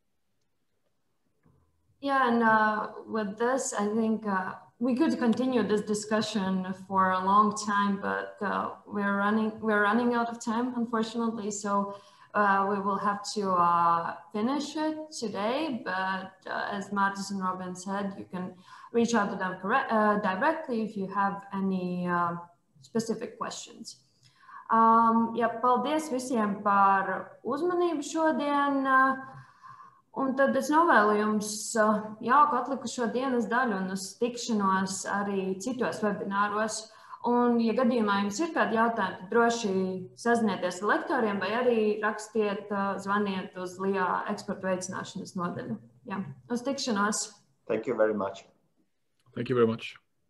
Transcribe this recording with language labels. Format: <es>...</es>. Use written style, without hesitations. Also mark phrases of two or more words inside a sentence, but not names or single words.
<en>Yeah, and with this, I think we could continue this discussion for a long time, but we're running out of time, unfortunately. So we will have to finish it today. But as Martis and Robin said, you can reach out to them directly if you have any specific questions.</en> <lv>Ja, paldies visiem par uzmanību šodien. Un tad es novēlu jums jauku atlikušo dienas daļu un uz tikšanos arī citos webināros. Un, ja gadījumā jums ir kādi jautājumi, tad droši sazinieties ar lektoriem vai arī rakstiet, zvaniet uz LIA eksporta veicināšanas nodaļu. Jā, uz tikšanos.</lv> <en>Thank you very much. Thank you very much.</en>